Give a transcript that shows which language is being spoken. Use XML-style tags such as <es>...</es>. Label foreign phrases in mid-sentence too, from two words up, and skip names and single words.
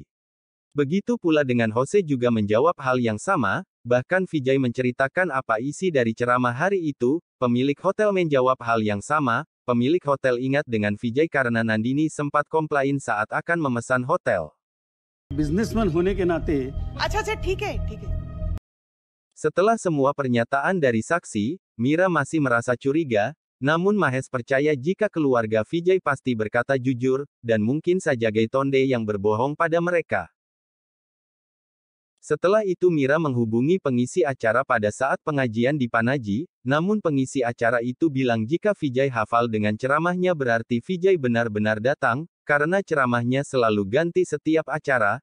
<id>Begitu pula dengan Jose juga menjawab hal yang sama, bahkan Vijay menceritakan apa isi dari ceramah hari itu. Pemilik hotel menjawab hal yang sama. Pemilik hotel ingat dengan Vijay karena Nandini sempat komplain saat akan memesan hotel.</id> <hi>बिजनेसमैन होने के नाते अच्छा ठीक है</hi> <id>Setelah semua pernyataan dari saksi, Mira masih merasa curiga, namun Mahes percaya jika keluarga Vijay pasti berkata jujur, dan mungkin saja Gaitonde yang berbohong pada mereka. Setelah itu Mira menghubungi pengisi acara pada saat pengajian di Panaji, namun pengisi acara itu bilang jika Vijay hafal dengan ceramahnya berarti Vijay benar-benar datang, karena ceramahnya selalu ganti setiap acara.</id>